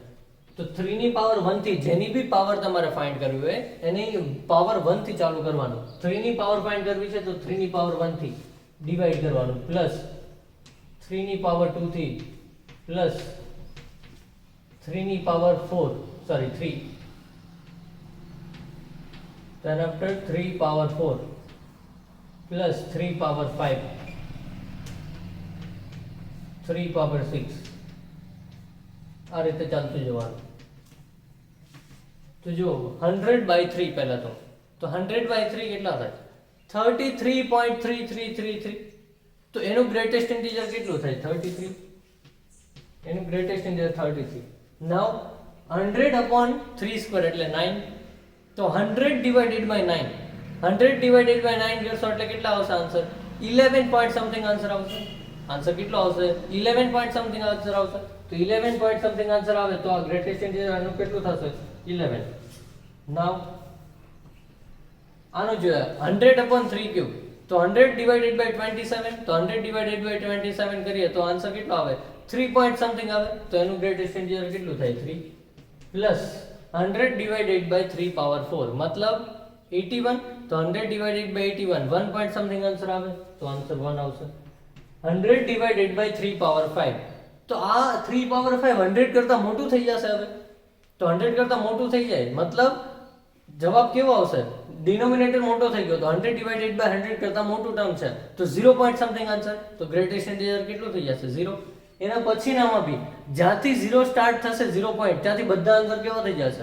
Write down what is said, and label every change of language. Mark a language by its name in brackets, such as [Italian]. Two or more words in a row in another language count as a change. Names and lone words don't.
[Gujarati] તો 3 ની પાવર 1 થી જેની બી પાવર તમારે ફાઇન્ડ કરવી હોય એની પાવર 1 થી ચાલુ કરવાનું. 3 ની પાવર ફાઇન્ડ કરવી છે તો 3 ની પાવર 1 થી ડિવાઈડ કરવાનું, પ્લસ 3 ની પાવર 2 થી, પ્લસ 3 ની પાવર 3, [English] then after 3 power 4 plus 3 power 5, 3 power 6 [Gujarati] આ રીતે ચાલતું જવાનું. તો જો 100 by 3 પહેલા તો 100 by 3 કેટલા થાય? 33.3333. તો એનું [English] greatest integer [Gujarati] કેટલું થાય? 33. એનું [English] greatest integer [Gujarati] 33. નાઉ 100 upon 3 સ્ક્વેર એટલે 9. તો 100 [English] divided by [Gujarati] 9, 100 [English] divided by [Gujarati] 9 કરશો એટલે કેટલા આવશે આન્સર? 11 [English] point something [Gujarati] આન્સર આવશે. આન્સર કેટલો આવશે? 11 [English] point something [Gujarati] આન્સર આવશે. તો 11 [English] point something [Gujarati] આન્સર આવે તો આ [English] greatest integer [Gujarati] આનું કેટલું થશે? 11. નાઉ આનું જોઈએ 100 upon 3 ક્યુબ, તો 100 [English] divided by [Gujarati] 27, તો 100 [English] divided by [Gujarati] 27 કરીએ તો આન્સર કેટલો આવે? 3 [English] point something [Gujarati] આવે. તો એનું [English] greatest integer [Gujarati] કેટલું થાય? [English] 3 પ્લસ 100 divided by 3 power 4 मतलब 81. [Gujarati] तो 100 [English] divided by [Gujarati] 81 1 [English] point something [Gujarati] આન્સર આવે તો આન્સર 1 આવશે. 100 [English] divided by [Gujarati] 3 power 5 તો આ 3 પાવર 5 100 કરતાં મોટું થઈ જશે હવે. તો 100 કરતાં મોટું થઈ જાય મતલબ જવાબ કેવો આવશે? ડિનોમિનેટર મોટો થઈ ગયો તો 100 [English] divided by [Gujarati] 100 કરતાં મોટું ટર્મ છે તો 0 [English] point something answer. [Gujarati] તો ગ્રેટેસ્ટ ઇન્ટીજર કેટલું થઈ જશે? 0. એના પછીનામાં બી જ્યાંથી 0 સ્ટાર્ટ થશે 0 પોઈન્ટ ત્યાંથી બધા આન્સર કેવા થઈ જશે?